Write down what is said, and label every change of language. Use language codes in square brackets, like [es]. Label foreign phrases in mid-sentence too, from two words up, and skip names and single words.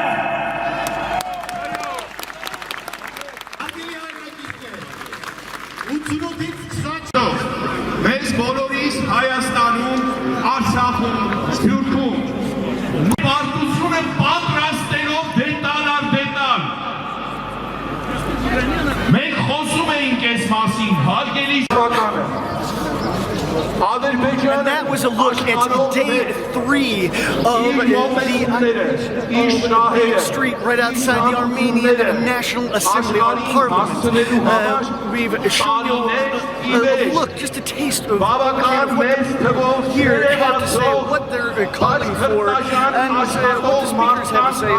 [hy] Մեզ բոլորիս Հայաստանում, Արցախում, Սփյուռքում պարտությունը պատրաստելով դետալ առ դետալ մենք խոսում էինք այս մասին, հարգելի [en] And that was a look at day 3 of the street right outside the Armenian National Assembly, our parliament. We've shown you a look, just a taste of what here have to say, what they're calling for, and what the speakers have to say.